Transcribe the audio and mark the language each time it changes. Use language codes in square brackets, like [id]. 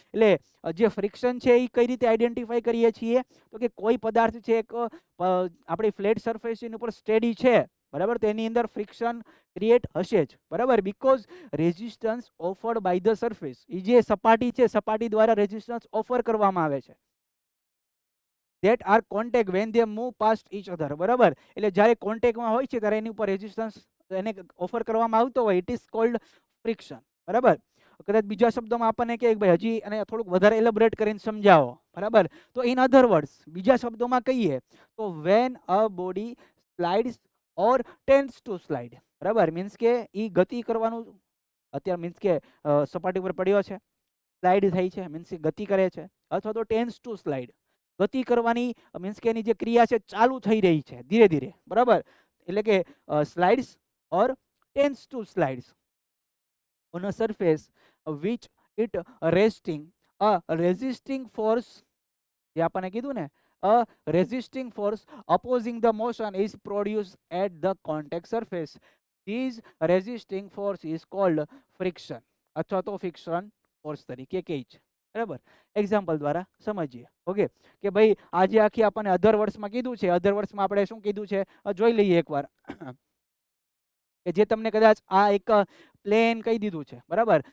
[gu] એટલે જે ફ્રિક્શન છે એ કઈ રીતે આઈડેન્ટિફાઈ કરીએ છીએ? તો કે કોઈ પદાર્થ છે એક આપણી ફ્લેટ સરફેસ એની ઉપર સ્ટેડી છે, બરાબર. તો એની અંદર ફ્રિક્શન ક્રિએટ હશે જ, બરાબર. [en] because resistance offered by the surface, [gu] એ જે સપાટી છે સપાટી દ્વારા રેઝિસ્ટન્સ ઓફર કરવામાં આવે છે. [en] that are contact when they move past each other, બરાબર. [gu] એટલે જ્યારે કોન્ટેક્ટમાં હોય છે ત્યારે એની ઉપર રેઝિસ્ટન્સ એને ઓફર કરવામાં આવતો હોય, [en] it is called friction, [gu] બરાબર. કદાચ બીજા શબ્દોમાં આપણને કહે ભાઈ હજી અને થોડુંક વધારે એલેબોરેટ કરીને સમજાવો, બરાબર. [en] તો in other words, [gu] બીજા શબ્દોમાં કહીએ તો [en] When a body slides or tends to slide, બરાબર. [gu] મીન્સ કે એ ગતિ કરવાનું અત્યારે મીન્સ કે સપાટી ઉપર પડ્યો છે, સ્લાઇડ થાય છે, મીન્સ કે ગતિ કરે છે, અથવા તો [en] tends to slide [gu] ગતિ કરવાની મીન્સ કે એની જે ક્રિયા છે ચાલુ થઈ રહી છે ધીરે ધીરે, બરાબર. એટલે કે [en] slides or tends to slides on a surface which it resting a resisting force, [gu] જે આપણને કીધું ને, [en] a resisting force opposing the motion is produced at the contact surface. This resisting force is called friction [gu] અથવા તો friction force તરીકે કહે છે, [en] બરાબર. [gu] એક્ઝામ્પલ દ્વારા સમજીએ. ઓકે, કે ભાઈ આજે આખી આપણને અધર વર્ષમાં કીધું છે, અધર વર્ષમાં આપણે શું કીધું છે જોઈ લઈએ એકવાર. કે જે તમને કદાચ આ એક પ્લેન કહી દીધું છે, બરાબર.